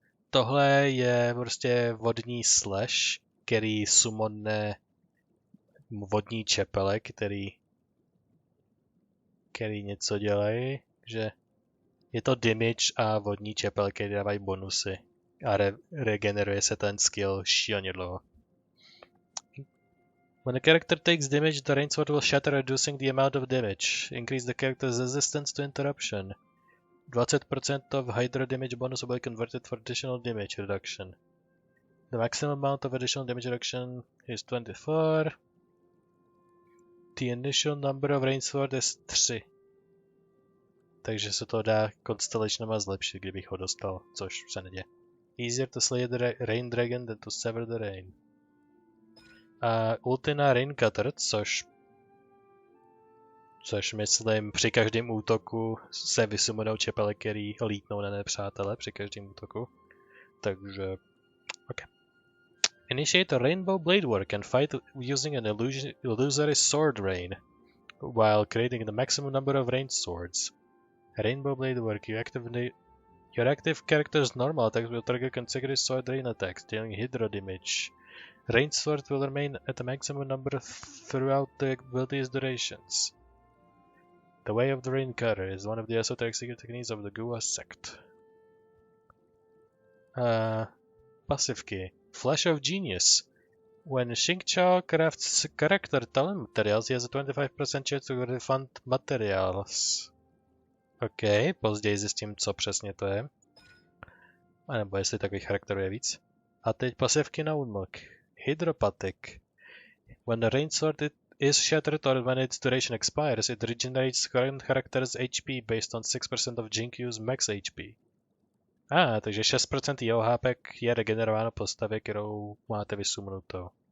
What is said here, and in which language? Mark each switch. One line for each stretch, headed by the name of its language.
Czech: Tohle je prostě vodní slash, který summonne vodní čepele, který něco dělají, že je to damage a vodní čepel, který dávají bonusy a regeneruje se ten skill šíleně dlouho.
English: When a character takes damage, the rain sword will shatter, reducing the amount of damage. Increase the character's resistance to interruption. 20% of hydro damage bonus will be converted for additional damage reduction. The maximum amount of additional damage reduction is 24. The initial number of rain sword is 3.
Czech: Takže se to dá constellationama zlepšit, kdybych ho dostal, což se neděje.
English: Easier to slay the rain dragon than to sever the rain.
Czech: A ultina Rain Cutter, což myslím při každém útoku se vysumunou čepele, který lítnou na nepřátele při každém útoku. Takže, ok.
English: Initiate a Rainbow Blade Work and fight using an illusory sword rain, while creating the maximum number of rain swords. Rainbow Blade Work, your active character's normal attacks will trigger consecutive sword rain attacks, dealing hydro damage. Rain sword will remain at a maximum number throughout the ability's durations. The Way of the Rain Cutter is one of the esoteric secret techniques of the Gua sect. Passive key. Flash of Genius. When Xingqiao crafts character talent materials, he has a 25% chance to refund materials.
Czech: OK, později zjistím, co přesně to je. A nebo jestli takových charakterů je víc. A teď pasivky na unlock. Hydropathic.
English: When the rain sword is shattered or when its duration expires, it regenerates current character's HP based on 6% of Jinkyu's max HP.
Czech: Takže 6% jeho HP je regenerováno postavě, kterou máte vysumnutou.